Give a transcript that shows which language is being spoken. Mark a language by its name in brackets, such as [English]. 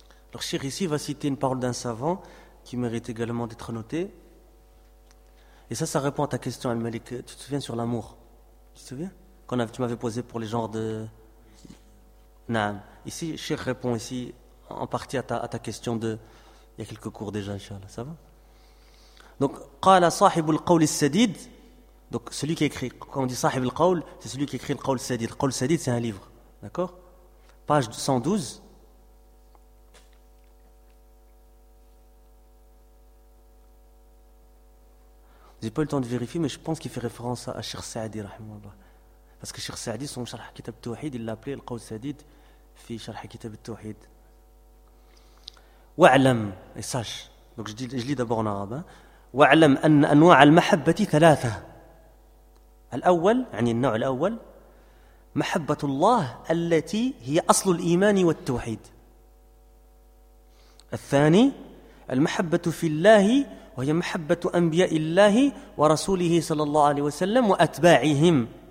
[French] Alors, Cheikh ici va citer une parole d'un savant qui mérite également d'être notée. Et ça répond à ta question, Al-Malik. Tu te souviens sur l'amour? Tu te souviens? Tu m'avais posé pour les genres de... Naam. Ici, Cheikh répond ici en partie à ta question de... Il y a quelques cours déjà, Inch'Allah. Ça va? Donc, [Arabic] قال صاحب القول السديد. [French] Donc, celui qui écrit, quand on dit صاحب القول, c'est celui qui écrit le قول السديد. Le قول السديد, c'est un livre. D'accord? Page 112. J'ai pas eu le temps de vérifier, mais je pense qu'il fait référence à Cheikh Saadi, rahimahullah. Parce que Cheikh Saadi, son Sharh Kitab Tawhid, il l'appelait le قول السديد fi Sharh Kitab Tawhid. [Arabic] وعلم إيش؟ [French] donc je lis d'abord en arabe. [Arabic] وعلم أن أنواع المحبة ثلاثة. الأول يعني النوع الأول محبة الله التي هي أصل الإيمان والتوحيد. الثاني المحبة في الله وهي محبة أنبياء الله ورسوله صلى الله عليه وسلم وأتباعهم.